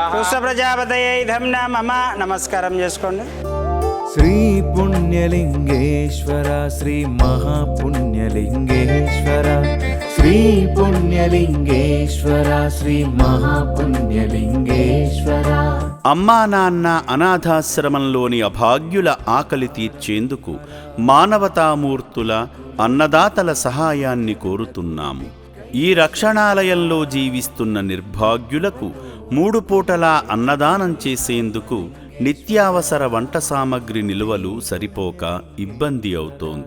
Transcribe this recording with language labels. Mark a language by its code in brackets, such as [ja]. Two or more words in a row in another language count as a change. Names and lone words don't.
[sa] पुष्प प्रजापतये नमः। [te] నమస్కారం చేసుకోండి। [sa] श्री पुण्यलिंगेश्वर श्री महापुण्यलिंगेश्वर श्री पुण्यलिंगेश्वर श्री महापुण्यलिंगेश्वर। [te] అమ్మా నాన్న అనాథాశ్రమంలోని అభాగ్యుల ఆకలి తీర్చేందుకు మానవతామూర్తుల అన్నదాతల సహాయాన్ని కోరుతున్నాము. ఈ రక్షణాలయంలో జీవిస్తున్న నిర్భాగ్యులకు 3 పూటలా అన్నదానం చేసేందుకు నిత్యావసర వంట సామగ్రి నిల్వలు సరిపోక ఇబ్బంది అవుతోంది.